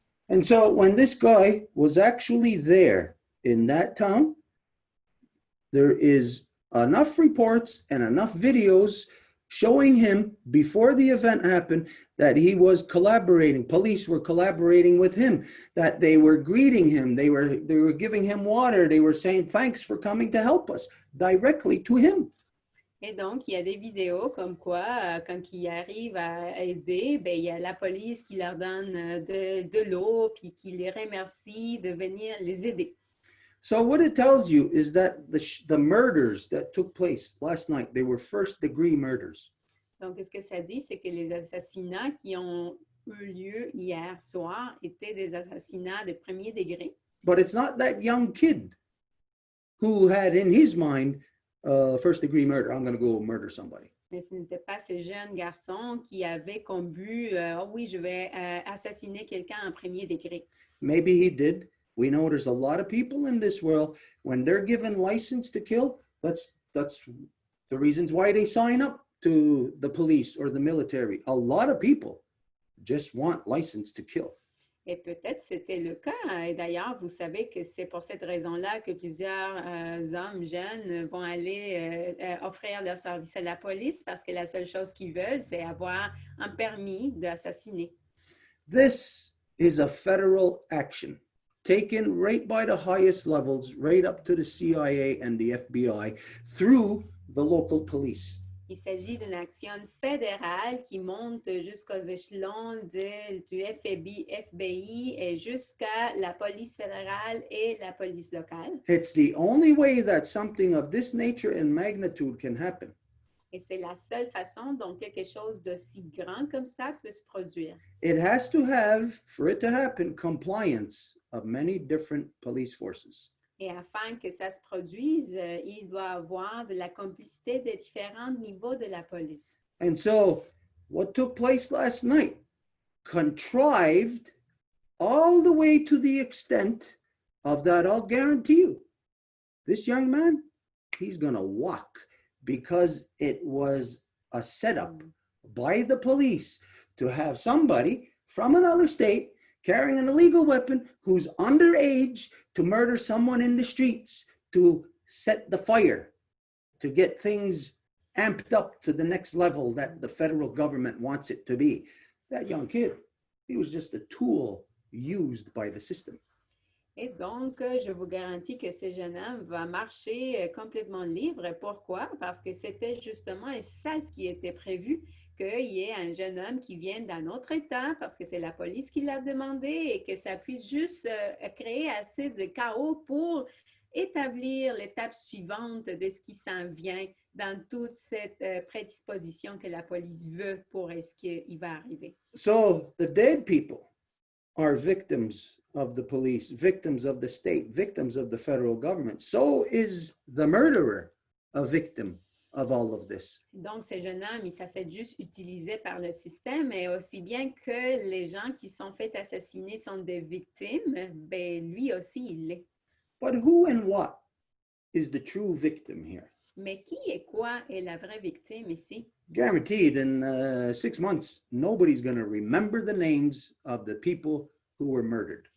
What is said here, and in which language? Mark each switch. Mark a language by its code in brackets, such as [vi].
[en] And so when this guy was actually there in that town, there is enough reports and enough videos showing him before the event happened that he was collaborating. Police were collaborating with him, that they were greeting him. They were giving him water. They were saying, thanks for coming to help us, directly to him. [fr] Et donc, il y a des vidéos comme quoi, quand ils arrivent à aider, ben, il y a la police qui leur donne de l'eau, puis qui les remercie de venir les aider. [en] So what it tells you is that the murders that took place last night, they were first-degree murders. [fr] Donc, ce que ça dit, c'est que les assassinats qui ont eu lieu hier soir étaient des assassinats de premier degré. [en] But it's not that young kid who had in his mind first-degree murder. I'm going to go murder somebody. [fr] Mais ce n'était pas ce jeune garçon qui avait comme but, oh oui, je vais assassiner quelqu'un en premier degré. [en] Maybe he did. We know there's a lot of people in this world, when they're given license to kill, that's the reasons why they sign up to the police or the military. A lot of people just want license to kill. [fr] Et peut-être c'était le cas. Et d'ailleurs, vous savez que c'est pour cette raison-là que plusieurs hommes jeunes vont aller offrir leur service à la police parce que la seule chose qu'ils veulent, c'est avoir un permis d'assassiner. [en] This is a federal action taken right by the highest levels, right up to the CIA and the FBI, through the local police. [fr] Il s'agit d'une action fédérale qui monte jusqu'aux échelons du FBI et jusqu'à la police fédérale et la police locale. [en] It's the only way that something of this nature and magnitude can happen. [fr] Et c'est la seule façon dont quelque chose d'aussi grand comme ça peut se produire. [en] It has to have, for it to happen, compliance of many different police forces. [fr] Et afin que ça se produise, il doit avoir de la complicité des différents niveaux de la police. [en] And so, what took place last night contrived all the way to the extent of that, I'll guarantee you, this young man, he's going to walk, because it was a setup by the police to have somebody from another state carrying an illegal weapon who's underage to murder someone in the streets, to set the fire, to get things amped up to the next level that the federal government wants it to be. That young kid, he was just a tool used by the system. [fr] Et donc, je vous garantis que ce jeune homme va marcher complètement libre. Pourquoi? Parce que c'était justement, et ça ce qui était prévu, qu'il y ait un jeune homme qui vienne d'un autre État, parce que c'est la police qui l'a demandé, et que ça puisse juste créer assez de chaos pour établir l'étape suivante de ce qui s'en vient dans toute cette prédisposition que la police veut pour ce qui va arriver. [en] So the dead people are victims of the police, victims of the state, victims of the federal government. So is the murderer a victim of all of this. [fr] Donc, ce jeune homme, il s'est fait juste utiliser par le système, et aussi bien que les gens qui sont fait assassiner sont des victimes, ben lui aussi, il l'est. [en] But who and what is the true victim here? [fr] Mais qui et quoi est la vraie victime ici? [en] Guaranteed in 6 months, nobody's going to remember the names of the people who were murdered.